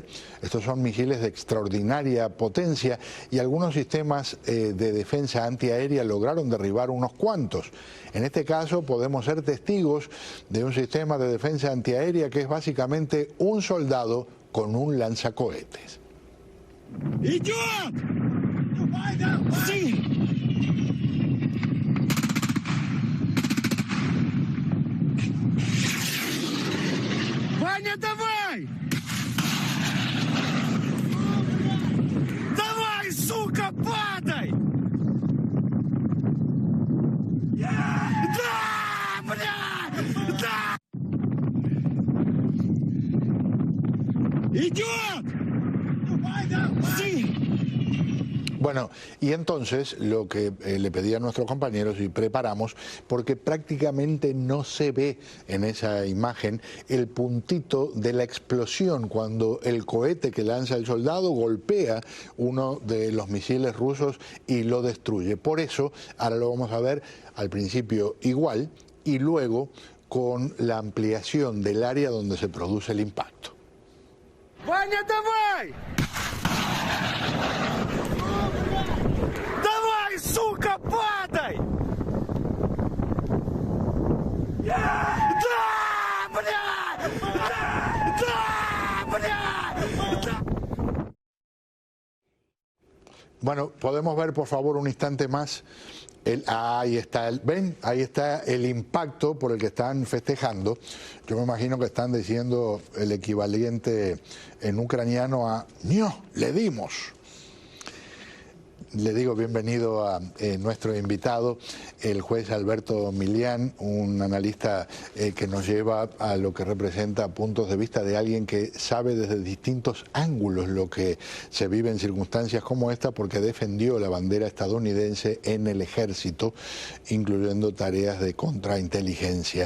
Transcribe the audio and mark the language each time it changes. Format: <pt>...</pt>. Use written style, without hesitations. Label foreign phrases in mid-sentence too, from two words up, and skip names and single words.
<es>Estos son misiles de extraordinaria potencia y algunos sistemas de defensa antiaérea lograron derribar unos cuantos. En este caso podemos ser testigos de un sistema de defensa antiaérea que es básicamente un soldado con un lanzacohetes.</es> <ru>¡Идет! Sí. Ваня, давай! Давай, сука, падай! Да, бля! Да! ¡Идет!</ru> <es>Sí. Bueno, y entonces lo que le pedí a nuestros compañeros y preparamos, porque prácticamente no se ve en esa imagen el puntito de la explosión cuando el cohete que lanza el soldado golpea uno de los misiles rusos y lo destruye. Por eso, ahora lo vamos a ver al principio igual y luego con la ampliación del área donde se produce el impacto.</es> <ru>¡Ваня, давай! Давай, сука, падай! Да, бля! Да, бля!</ru> <es>Bueno, podemos ver por favor un instante más. Ahí está ven, ahí está el impacto por el que están festejando. Yo me imagino que están diciendo el equivalente en ucraniano a "ño, le dimos". Le digo bienvenido a nuestro invitado, el juez Alberto Milián, un analista que nos lleva a lo que representa puntos de vista de alguien que sabe desde distintos ángulos lo que se vive en circunstancias como esta, porque defendió la bandera estadounidense en el ejército, incluyendo tareas de contrainteligencia.</es>